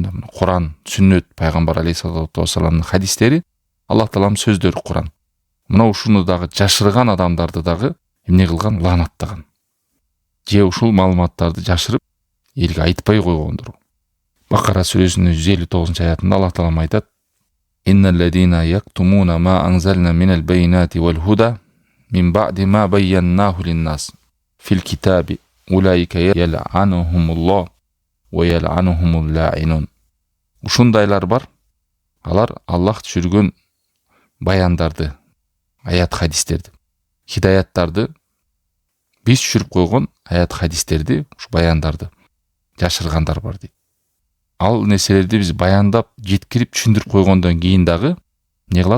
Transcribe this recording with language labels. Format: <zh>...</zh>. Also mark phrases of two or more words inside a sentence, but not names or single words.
<ky>Куран, сүннөт, пайгамбар</ky> <ar>عليه الصلاة والسلام</ar> <ky>хадистери, Аллах Таалам сөздөрү Куран. Мына ушуну дагы жашырган адамдарды дагы эмне кылган? Лаанаттаган. Же ушул маалыматтарды жашырып элге айтпай койгондур. Бакара сүрөсүнүн 159-аятында Аллах Таалам айтат:</ky> <ar>"إن الذين يكتمون ما أنزلنا من البينات والهدى من بعد ما بيناه للناس في الكتاب أولئك يلعنهم الله ويلعنهم اللاعنون."</ar> <ky>Ушундайлар бар. Алар Аллах түшүргөн баяндарды, аят хадистерди, хидаяттарды, биз түшүрүп койгон аят хадистерди, ушу баяндарды жашыргандар бар дейт. Ал нерселерди биз баяндап, жеткирип, түшүндүрүп койгондон кийин дагы эмне кылат?</ky>